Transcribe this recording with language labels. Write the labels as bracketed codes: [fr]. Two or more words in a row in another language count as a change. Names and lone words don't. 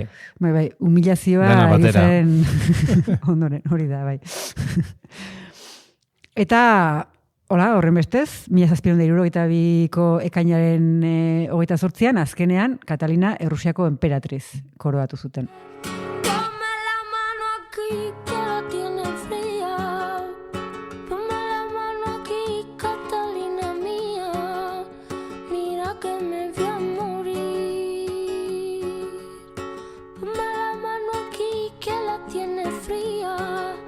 [eu] Bai, humilazioa egiten ondoren, hori da, bai. Eta, horren bestez, 1772ko ekainaren 28an, azkenean, Katalina Errusiako emperatriz koroatu zuten. [es] Ponme la mano aquí, que la tiene fría. Ponme la mano aquí, Catalina mía. Mira que me voy a morir. Ponme la mano aquí, que la tiene fría.